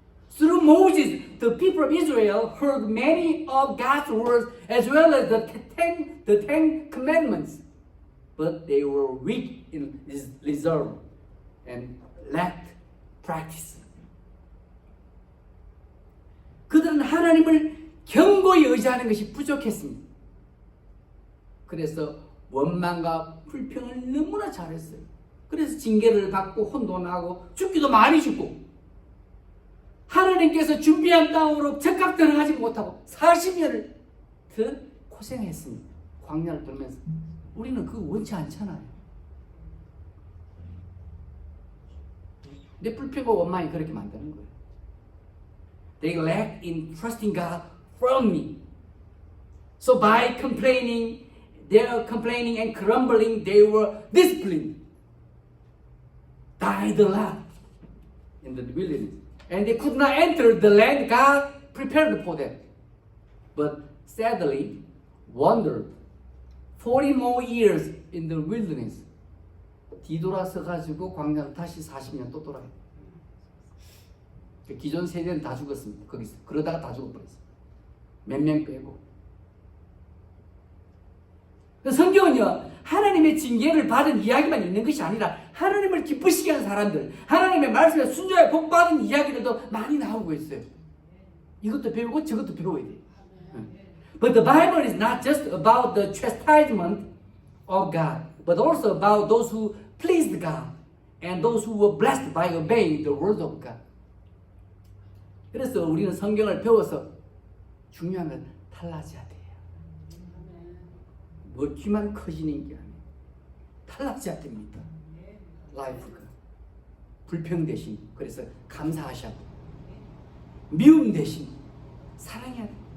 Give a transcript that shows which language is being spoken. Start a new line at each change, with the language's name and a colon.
English: Through Moses, the people of Israel heard many of God's words as well as the Ten Commandments, but they were weak in reserve and lacked practice.
Korean: 그들은 하나님을 견고히 의지하는 것이 부족했습니다. 그래서 원망과 불평을 너무나 잘했어요. 그래서 징계를 받고 혼돈하고 죽기도 많이 죽고 하나님께서 준비한 땅으로 적각 들어가지 못하고 40년을 더 고생했습니다. 광야를 돌면서. 우리는 그거 원치 않잖아요. 내 불평과 원망이 그렇게 만드는 거예요.
English: They lacked in trusting God firmly. So by complaining and grumbling, they were disciplined. Died a lot in the wilderness. And they could not enter the land God prepared for them. But sadly, wandered 40 more years in the wilderness.
Korean: 뒤돌아서 가지고 광야로 다시 40년 또 돌아요. 기존 세대는 다 죽었습니다. 거기서 그러다가 다 죽어버렸어요. 몇 명 빼고. 성경은요, 하나님의 징계를 받은 이야기만 있는 것이 아니라 하나님을 기쁘시게 하는 사람들, 하나님의 말씀에 순종하여 복 받은 이야기들도 많이 나오고 있어요. 이것도 배우고 저것도 배워야 돼요.
English: But the Bible is not just about the chastisement of God, but also about those who pleased God and those who were blessed by obeying the word of God.
Korean: 그래서 우리는 성경을 배워서 중요한 건 달라져야 돼요. 먹기만 커지는 게 아니에요. 달라져야 됩니다. 라이프가. 불평 대신 그래서 감사하셔야 돼요. 미움 대신 사랑해야 돼요.